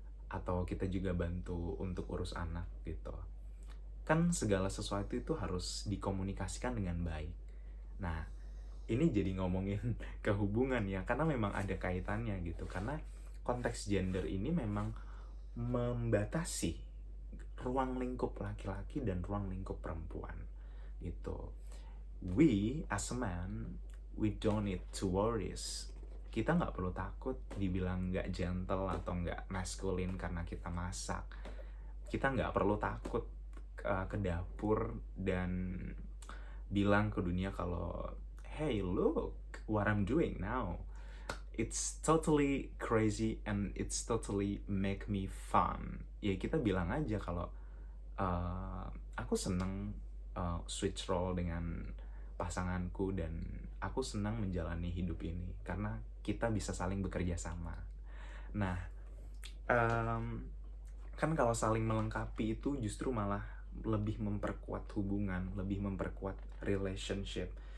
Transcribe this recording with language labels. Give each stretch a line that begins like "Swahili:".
Indonesian: Atau kita juga bantu untuk urus anak gitu. Kan segala sesuatu itu harus dikomunikasikan dengan baik. Nah, ini jadi ngomongin kehubungan ya, karena memang ada kaitannya gitu. Karena konteks gender ini memang membatasi ruang lingkup laki-laki dan ruang lingkup perempuan gitu.
English: We as a man, we don't need to worries.
Indonesian: Kita nggak perlu takut dibilang nggak gentle atau nggak masculine karena kita masak. Kita nggak perlu takut ke dapur dan bilang ke dunia kalau,
English: hey look what I'm doing now. It's totally crazy and it's totally make me fun.
Indonesian: Ya kita bilang aja kalau aku seneng switch role dengan pasanganku dan aku senang menjalani hidup ini karena kita bisa saling bekerja sama. Nah, kan kalau saling melengkapi itu justru malah lebih memperkuat hubungan, lebih memperkuat relationship.